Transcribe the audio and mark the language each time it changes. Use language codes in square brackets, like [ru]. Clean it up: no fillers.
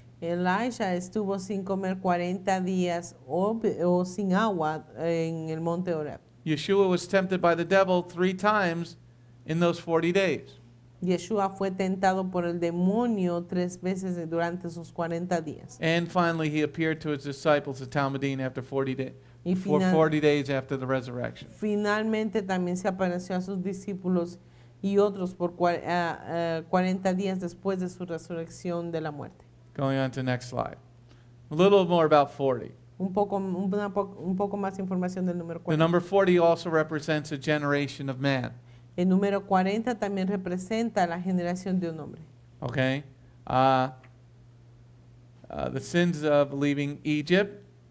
[es] Elisha estuvo sin comer 40 días o sin agua en el monte Horeb. [en] Yeshua was tempted by the devil 3 times in those 40 days. [es] Yeshua fue tentado por el demonio 3 veces durante sus 40 días. [en] And finally he appeared to his disciples at Talmudim after 40 days. [es] Y [en] For 40 days after the resurrection. [es] finalmente también se apareció a sus discípulos y otros por 40 días después de su resurrección de la muerte. [en] Going on to the next slide. A little more about 40. [es] Un poco más información del número [en] The [es] 40. [en] number 40 also represents a generation of man. [es] El número 40 también representa la generación de un hombre. [en] Okay? The sins of leaving Egypt.